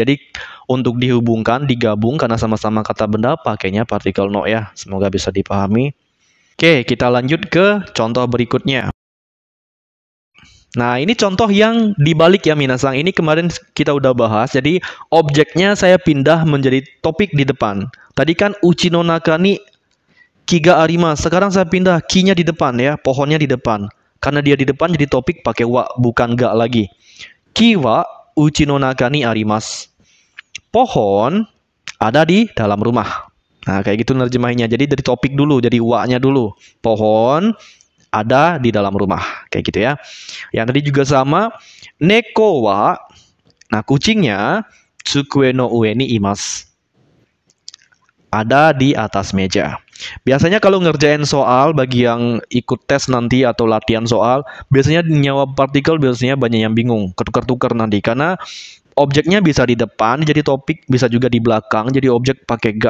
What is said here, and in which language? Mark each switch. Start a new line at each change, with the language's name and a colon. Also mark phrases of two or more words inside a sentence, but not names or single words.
Indonesian: Jadi untuk dihubungkan, digabung karena sama-sama kata benda, pakainya partikel no ya. Semoga bisa dipahami. Oke, kita lanjut ke contoh berikutnya. Nah, ini contoh yang dibalik ya minasang. Ini kemarin kita udah bahas. Jadi objeknya saya pindah menjadi topik di depan. Tadi kan
Japanese: 家の中に木があります.
Indonesian: Sekarang saya pindah ki-nya di depan ya, pohonnya di depan. Karena dia di depan jadi topik pakai wa, bukan ga lagi.
Japanese: 木は家の中にあります.
Indonesian: Pohon ada di dalam rumah. Nah, kayak gitu nerjemahinnya. Jadi dari topik dulu, jadi wa-nya dulu. Pohon ada di dalam rumah, kayak gitu ya. Yang tadi juga sama,
Japanese: 猫は,
Indonesian: nah kucingnya,
Japanese: 机の上にいます,
Indonesian: ada di atas meja. Biasanya kalau ngerjain soal bagi yang ikut tes nanti atau latihan soal, biasanya nyawa partikel biasanya banyak yang bingung, ketukar-tukar nanti karena objeknya bisa di depan jadi topik, bisa juga di belakang jadi objek pakai ga.